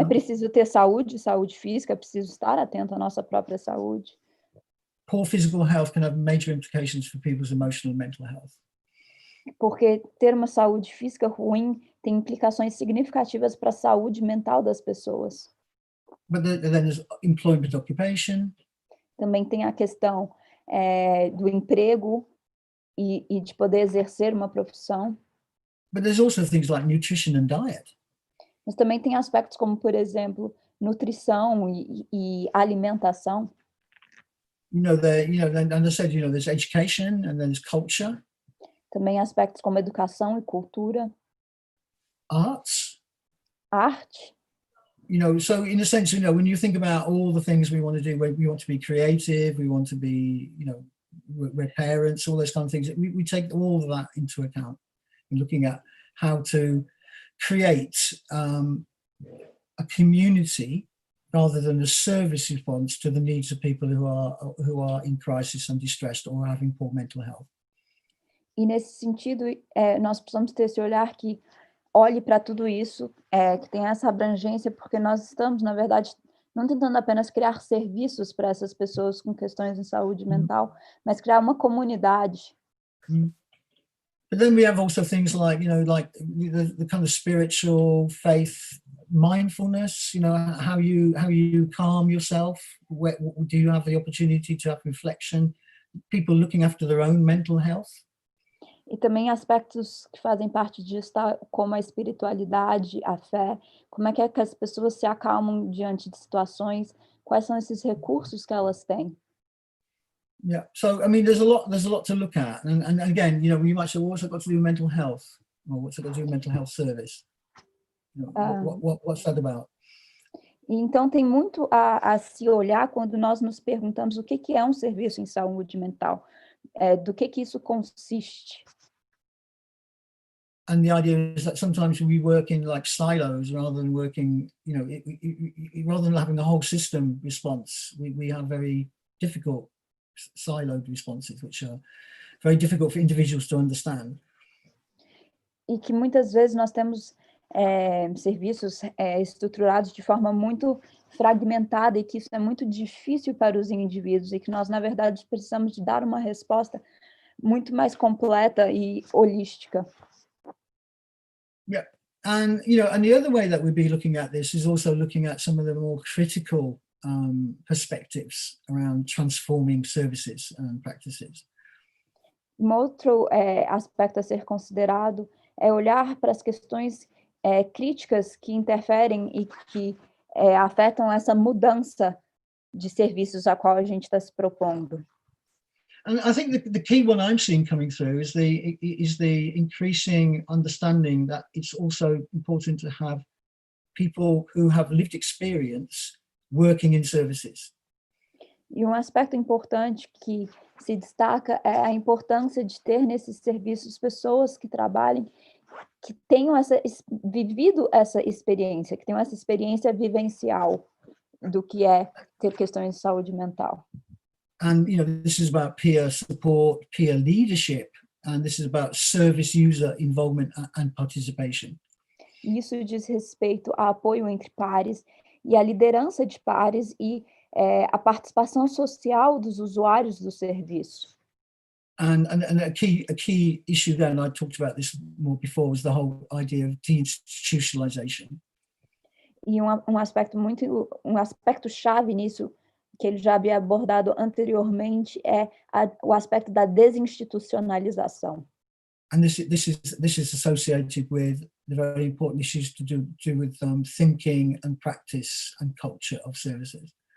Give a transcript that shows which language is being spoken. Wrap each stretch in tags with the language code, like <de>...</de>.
<pt>É preciso ter saúde física, é preciso estar atento à nossa própria saúde.</pt> <en>Poor physical health can have major implications for people's emotional and mental health.</en> <pt>Porque ter uma saúde física ruim tem implicações significativas para a saúde mental das pessoas.</pt> <en>But then there's employment, occupation.</en> <pt>Também tem a questão do emprego e de poder exercer uma profissão.</pt> <en>But there's also things like nutrition and diet.</en> <pt>Mas também tem aspectos como, por exemplo, nutrição e alimentação.</pt> <en>And I said, there's education and then there's culture.</en> <pt>Também aspectos como educação e cultura.</pt> <en>Arts.</en> <pt>Arte.</pt> <en>So in a sense, when you think about all the things we want to do, we want to be creative, we want to be, we're parents, all those kind of things. We take all of that into account in looking at how to create a community rather than a service response to the needs of people who are in crisis and distressed or having poor mental health.</en> <pt>E nesse sentido, nós precisamos ter esse olhar que olhe para tudo isso, que tem essa abrangência, porque nós estamos, na verdade, não tentando apenas criar serviços para essas pessoas com questões de saúde mental, mas criar uma comunidade.</pt> <en>But then we have also things like, like the kind of spiritual faith, mindfulness, how you calm yourself. Do you have the opportunity to have reflection? People looking after their own mental health.</en> <pt>E também aspectos que fazem parte disso, como a espiritualidade, a fé, como é que as pessoas se acalmam diante de situações, quais são esses recursos que elas têm.</pt> <en>Yeah, so I mean, there's a lot to look at, and again, we might say, well, what's it got to do with mental health, or what's it got to do with mental health service? What's that about?</en> <pt>Então tem muito a se olhar quando nós nos perguntamos o que é um serviço em saúde mental, do que isso consiste.</pt> <en>And the idea is that sometimes we work in like silos rather than working, rather than having a whole system response, we have very difficult siloed responses, which are very difficult for individuals to understand.</en> <pt>E que muitas vezes nós temos serviços estruturados de forma muito fragmentada e que isso é muito difícil para os indivíduos e que nós, na verdade, precisamos de dar uma resposta muito mais completa e holística.</pt> <en>Yeah, and and the other way that we'd be looking at this is also looking at some of the more critical perspectives around transforming services and practices.</en> <pt>Outro aspecto a ser considerado é olhar para as questões críticas que interferem e que afetam essa mudança de serviços a qual a gente está se propondo.</pt> <en>And I think the key one I'm seeing coming through is the increasing understanding that it's also important to have people who have lived experience working in services.</en> <pt>E aspecto importante que se destaca é a importância de ter nesses serviços pessoas que trabalhem, que tenham vivido essa experiência, que tenham essa experiência vivencial do que é ter questões de saúde mental.</pt> <en>And this is about peer support, peer leadership, and this is about service user involvement and participation.</en> <pt>Isso diz respeito a apoio entre pares e a liderança de pares e a participação social dos usuários do serviço.</pt> <en>And a key issue there, and I talked about this more before, was the whole idea of deinstitutionalization.</en> <pt>E um aspecto chave nisso que ele já havia abordado anteriormente é o aspecto da desinstitucionalização.</pt> <en>And this is associated with the very important issues to do with thinking and practice and culture of services.</en>